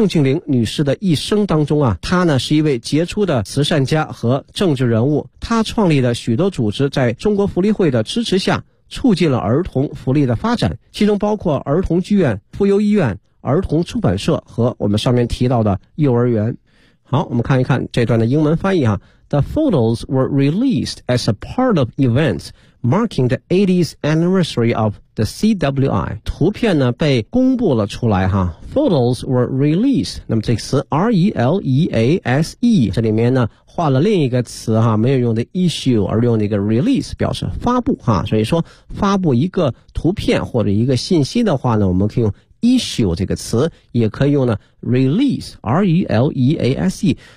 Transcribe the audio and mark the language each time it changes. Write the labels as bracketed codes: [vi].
[zh] 宋庆龄女士的一生当中啊，她呢是一位杰出的慈善家和政治人物，她创立的许多组织在中国福利会的支持下促进了儿童福利的发展，其中包括儿童剧院、妇幼医院、儿童出版社和我们上面提到的幼儿园。好，我们看一看这段的英文翻译啊。 [en] The photos were released as a part of events marking the 80th anniversary of the CWI。 [zh] 图片呢被公布了出来哈。 [en] Photos were released， [zh] 那么这个词 R-E-L-E-A-S-E， 这里面呢画了另一个词哈，没有用的 issue， 而用那个 release 表示发布哈。所以说发布一个图片或者一个信息的话呢，我们可以用issue 这个词，也可以用呢 release， R-E-L-E-A-S-E。